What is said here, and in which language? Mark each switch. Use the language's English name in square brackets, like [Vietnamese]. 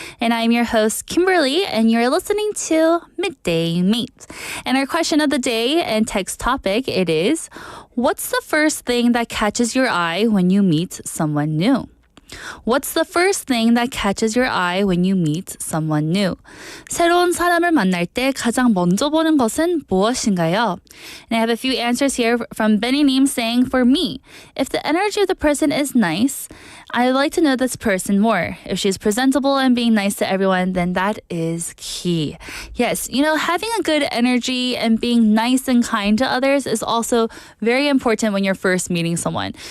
[English] And I'm your host, Kimberly, and you're listening to Midday Mate. And our question of the day and text topic, it is, what's the first thing that catches your eye when you meet someone new? What's the first thing that catches your eye when you meet someone new? [Korean] 새로운 사람을 만날 때 가장 먼저 보는 것은 무엇인가요? [English] And I have a few answers here from Benny Neem saying, for me, if the energy of the person is nice, I like to know this person more. If she's presentable and being nice to everyone, then that is key. Yes, having a good energy and being nice and kind to others is also very important when you're first meeting someone.